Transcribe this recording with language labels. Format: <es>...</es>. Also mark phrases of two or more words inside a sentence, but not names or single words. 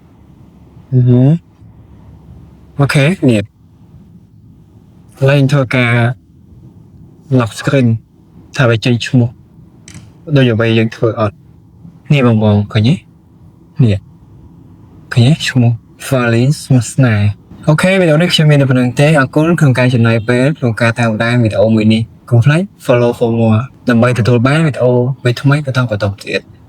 <km>អូខេនេះឡើងធ្វើការ</km> <en>lock screen</en> <km>ថាវាចេញឈ្មោះដូចអ្វីយើងធ្វើអត់នេះបងឃើញទេនេះឃើញទេឈ្មោះ Fali ស្មោះស្នេហ៍អូខេវីដេអូនេះខ្ញុំមានតែប៉ុណ្្នឹងទេអរគុណក្នុងការចំណាយពេលក្នុងការតាមដានវីដេអូមួយនេះកុំភ្លេច</km> <en>follow for more</en> <km>ដើម្បីទទួលបានវីដេអូថ្មីៗបន្តទៀត</km>